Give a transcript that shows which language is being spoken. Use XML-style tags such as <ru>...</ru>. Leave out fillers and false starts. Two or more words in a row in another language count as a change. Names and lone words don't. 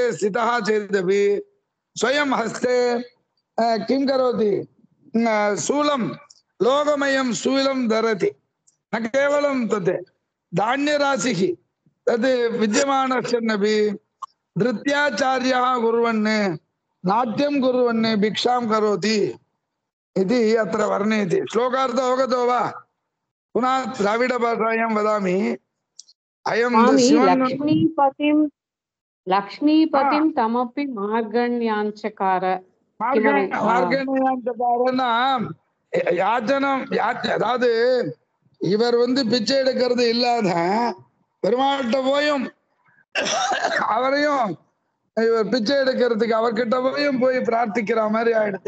<sa>स्थितः चेदपि स्वयं हस्ते किं करोति शूलं लोकमयं शूलं धरति न केवलं तत् धान्यराशिः तद् विद्यमानस्सन्नपि नृत्याचार्यः कुर्वन् नाट्यं कुर्वन् भिक्षां करोति इति अत्र वर्णयति श्लोकार्थः अवगतो वा पुनः द्राविड भाषायां वदामि अयं लक्ष्मीपतिं तमपि मार्गण्याञ्चकार किमपि</sa> <ta>மார்கணியாந்தக்காரன்னா யாச்சனம் அதாவது இவர் பிச்சை எடுக்கிறது இல்லாத பெருமாள்கிட்ட போயும் அவரையும் இவர் பிச்சை எடுக்கிறதுக்கு அவர்கிட்ட போயும் போய் பிரார்த்திக்கிற மாதிரி ஆயிடுது.</ta>